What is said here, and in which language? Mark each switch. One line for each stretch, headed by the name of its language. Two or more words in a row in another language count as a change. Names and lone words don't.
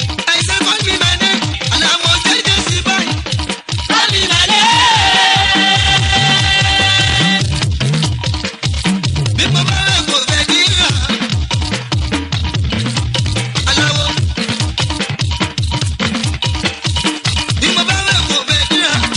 English: I say call me my name,
Yoruba: Àlàó jáde sí báyìí.
English: Call me my name.
Yoruba: Bí mo bá rẹ̀ kò fẹ́ kí n rà. Àlàó. Bí mo bá rẹ̀ kò fẹ́ kí n rà.